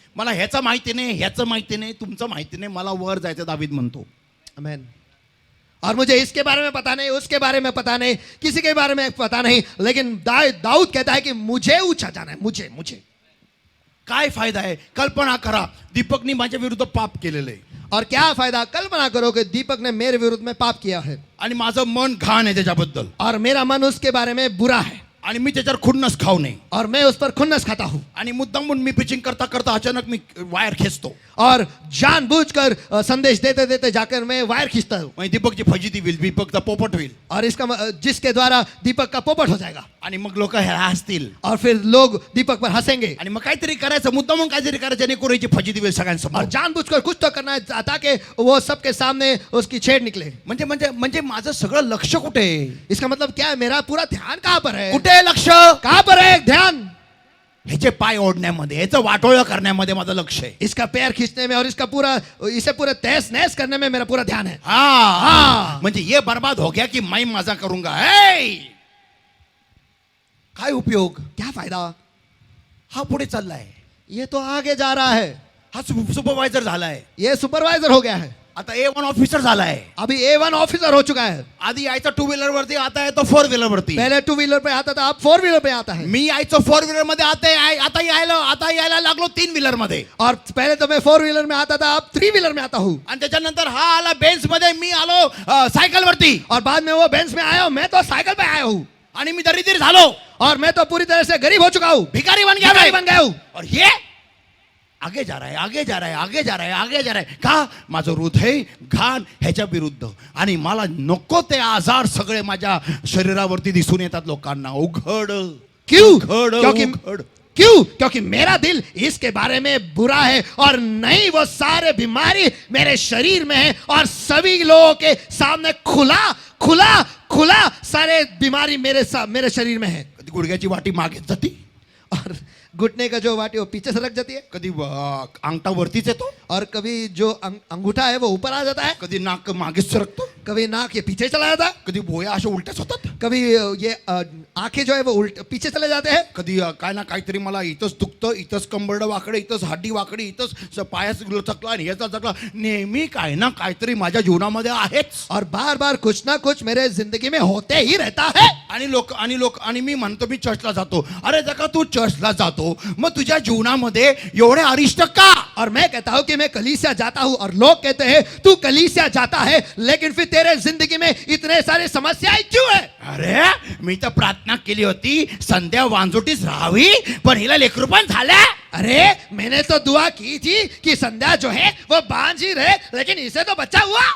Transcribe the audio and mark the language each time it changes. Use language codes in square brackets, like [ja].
[mr] मला ह्याचं माहिती नाही, ह्याचं माहिती नाही, तुमचं माहिती नाही, मला वर जायचं, दावीद म्हणतो. आमेन. [hi] और मुझे इसके बारे में पता नहीं, उसके बारे में पता नहीं, किसी के बारे में पता नहीं, लेकिन दाऊद कहता है कि मुझे ऊंचा जाना है. मुझे [mr] काय फायदा आहे? कल्पना करा, दीपकनी माझ्या विरुद्ध पाप केलेलं आहे [hi] और क्या फायदा? कल्पना करो कि दीपक ने मेरे विरुद्ध में पाप किया है [mr] आणि माझं मन घाण आहे त्याच्याबद्दल, [hi] और मेरा मन उसके बारे में बुरा है. [mr] आणि मी त्याच्यावर खुन्नस खाऊ नये [hi] और मैं उस पर खुन्नस खाता हूँ [mr] आणि मुद्दामून मी पिचिंग करता करता अचानक मी वायर खेचतो [hi] और जानबूझकर संदेश देते देते जाकर मैं वायर खींचता हूँ [mr] म्हणजे दीपकची फजिती होईल दीपकचा पोपट होईल [hi] और जिसके द्वारा दीपक का पोपट हो जाएगा [mr] आणि मग लोक हसतील [hi] और फिर लोग दीपक पर हंसेंगे [mr] आणि मग काहीतरी करायचं मुद्दामून काहीतरी करायचं जेणेकरून याची फजिती होईल [hi] और [mr] सगळ्यांसमोर [hi] जानबूझकर कुछ तो करना है ताकि वो सबके सामने उसकी छेड़ निकले [mr] म्हणजे म्हणजे म्हणजे माझं सगळं लक्ष कुठे आहे? [hi] इसका मतलब क्या है मेरा पूरा ध्यान कहाँ पर है [mr] कुठे आहे लक्ष [hi] कहाँ पर है ध्यान [mr] ह्याचे पाय ओढण्यामध्ये ह्याचं वाटोळं करण्यामध्ये माझं लक्ष आहे [hi] इसका पैर खींचने में और इसे पूरा तहस नहस करने में मेरा पूरा ध्यान है [mr] हा म्हणजे [hi] ये बर्बाद हो गया की मैं मजा करूंगा [mr] हे काय उपयोग [hi] क्या फायदा [mr] हा पुढे चाललाय [hi] ये तो आगे जा रहा है [mr] हा सुपरवायझर झालाय [hi] ये सुपरवाइजर हो गया है [mr] आता A1 ऑफिसर झालाय [hi] अभी A1 ऑफिसर हो चुका है [mr] आधी यायचा टू व्हीलर वरती आता आहे तो फोर व्हीलर वरती [hi] पहले टू व्हीलर पे आता था अब फोर व्हीलर पे आता है [mr] मी यायचो फोर व्हीलर मध्ये आता यायला लागलो तीन व्हीलर मध्ये [hi] और पहले तो मैं फोर व्हीलर में आता था अब थ्री व्हीलर में आता हूँ [mr] आणि त्याच्यानंतर हा आला बेंच मध्ये मी आलो सायकल वरती [hi] और बाद में वो बेंच में आया हूँ मैं तो साइकिल पे आया हूँ [mr] आणि मी दरिद्र झालो [hi] और मैं तो पूरी तरह से गरीब हो चुका हूँ भिकारी बन गया भिखारी मैं। बन गया हूँ और ये आगे जा रहा [mr] है आगे जा रहा है आगे जा रहा है आगे जा रहा है का माझं हृदय घाण ह्याच्या विरुद्ध आणि मला नको ते आजार सगळे माझ्या शरीरावरती दिसून येतात लोकांना उघड [hi] क्यों [mr] उघड [hi] क्योंकि [mr] उघड [hi] क्योंकि मेरा दिल इसके बारे में बुरा है और नहीं वो सारे बीमारी मेरे शरीर में है और सभी लोगों के सामने खुला खुला खुला सारे बीमारी मेरे शरीर में है [mr] कधी गुडघ्याची वाटी मागे जाती [hi] और घुटने का जो वाटी वो पीछे सरक जाती है [mr] कधी अंगठा वरतीच येतो [hi] और कभी जो अंगूठा है वो ऊपर आ जाता है [mr] कधी नाक मागे सरकतो [hi] कभी नाक ये पीछे चला जाता है [mr] कधी भोया अशा उलट्याच होतात [hi] कभी ये आंखें जो है वो पीछे चले जाते हैं [mr] कधी काय ना काहीतरी मला इथंच दुखतं इथंच कंबरडं वाकडे इथंच हड्डी वाकडी इथंच पायाच चकला आणि ह्याचा चकला नेहमी काय ना काहीतरी माझ्या जीवनामध्ये आहेच [hi] और बार बार कुछ ना कुछ मेरे जिंदगी में होते ही रहता है [mr] आणि मी म्हणतो मी चर्चला जातो अरे जका तू चर्चला जातो मग तुझ्या जीवनामध्ये एवढे अरिष्ट का [hi] और मैं कहता हूं कि मैं कलीसिया जाता हूं और लोग कहते हैं तू कलीसिया जाता है लेकिन फिर तेरे जिंदगी में इतने सारे समस्याएं क्यों है [mr] अरे मी तर प्रार्थना केली होती संध्या वांजुटीच राहावी पण हिला लेकरू पण झाल्या [hi] अरे मैंने तो दुआ की थी कि संध्या जो है वो बांझ ही रहे लेकिन इसे तो बच्चा हुआ